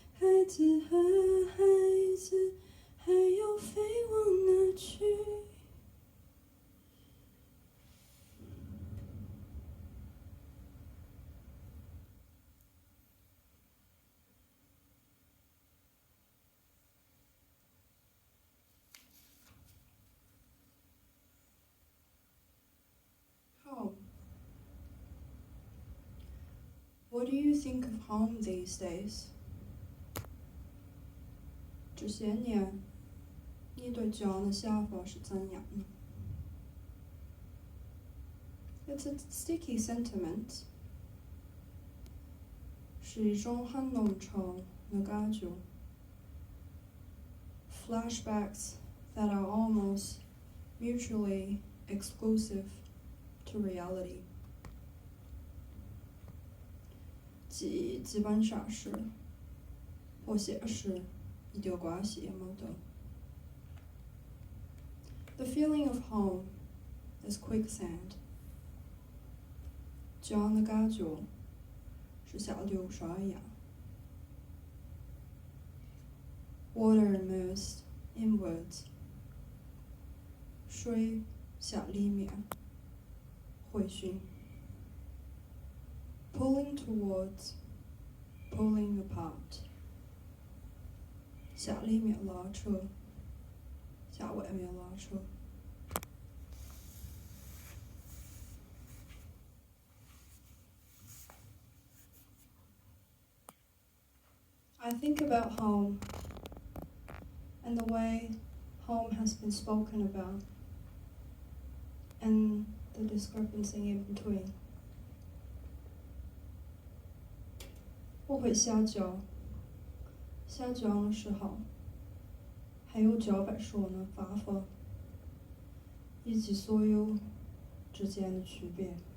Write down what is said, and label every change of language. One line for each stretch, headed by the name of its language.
Chinese: 孩子和孩子，还要飞往哪去？Home.
English: What do you think of home these days?
Chinese: 这些年，你对家的想法是怎样呢？
English: It's a sticky sentiment.
Chinese: 是一种很浓稠的感觉。
English: Flashbacks that are almost mutually exclusive to reality.
Chinese: 基本上是和现实一点关系也没得。
English: The feeling of home is quicksand.
Chinese: 这样的感觉是像流沙一样。
English: Water immersed inwards.
Chinese: 水向里面回旋。
English: Pulling towards, pulling apart.
Chinese: 向里面拉扯，向外面拉扯。
English: I think about home and the way home has been spoken about and the discrepancy in between.
Chinese: 我会想家的时候，还有家被说的方法，以及所有之间的区别。